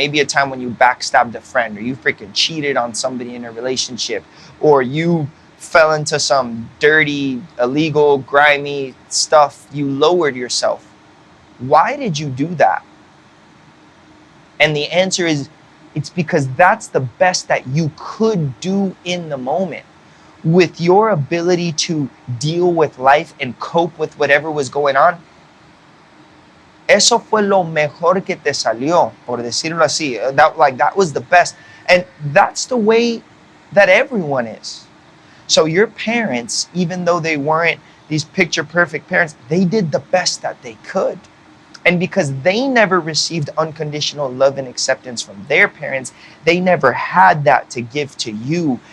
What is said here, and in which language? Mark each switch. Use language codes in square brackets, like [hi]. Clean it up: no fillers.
[en] Maybe a time when you backstabbed a friend, or you freaking cheated on somebody in a relationship, or you fell into some dirty, illegal, grimy stuff. You lowered yourself. Why did you do that? And the answer is, it's because that's the best that you could do in the moment. With your ability to deal with life and cope with whatever was going on, [es] eso fue lo mejor que te salió, por decirlo así. [en] That was the best. And that's the way that everyone is. So your parents, even though they weren't these picture perfect parents, they did the best that they could. And because they never received unconditional love and acceptance from their parents, they never had that to give to you.